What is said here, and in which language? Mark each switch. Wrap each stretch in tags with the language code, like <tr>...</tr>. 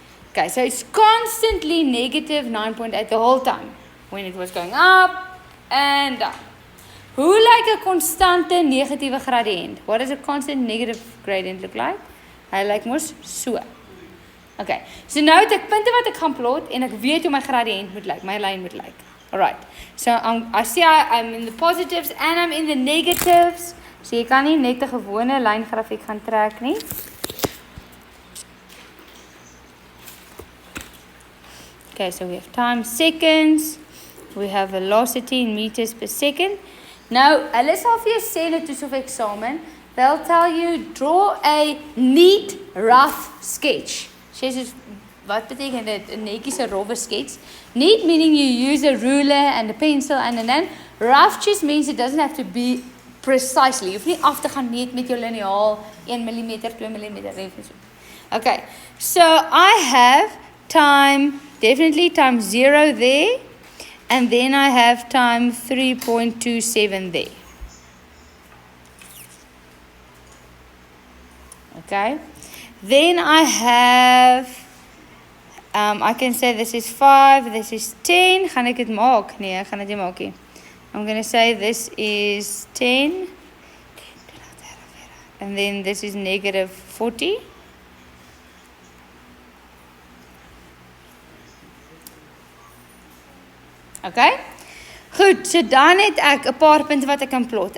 <en>Okay, so it's constantly negative 9.8 the whole time. When it was going up and down.</en> <af>Hoe lyk 'n konstante negatiewe gradiënt?</af> <en>What does a constant negative gradient look like?</en> <af>Hy lyk mos so. Okay, so nou het ek punte wat ek gaan plot en ek weet hoe my gradiënt moet lyk, my lyn moet lyk.</af> <en>Alright, so I see I'm in the positives and I'm in the negatives.</en> <af>So jy kan nie net 'n gewone lyngrafiek gaan trek nie.</af> <en>Okay, so we have time seconds. We have velocity in meters per second.</en> <af>Nou, hulle sal vir jou sê net toets of eksamen,</af> <en>they'll tell you draw a neat rough sketch.</en> <af>Sê soos wat beteken dit? 'n netjiese rowwe skets.</af> <en>Neat meaning you use a ruler and a pencil and then rough just means it doesn't have to be precisely.</en> <af>Jy hoef nie af te gaan net met jou liniaal 1 mm, 2 mm.</af> <en>Okay, so I have time, definitely time 0 there. And then I have time 3.27 there. Okay. Then I have, I can say this is 5, this is 10.</en> <af>Gaan ek dit maak? Nee, ek gaan dit nie maak nie.</af> <en>I'm going to say this is 10. And then this is negative 40.</en> <af>Okay. Goed, so dan het ek 'n paar punte wat ek kan plot.</af>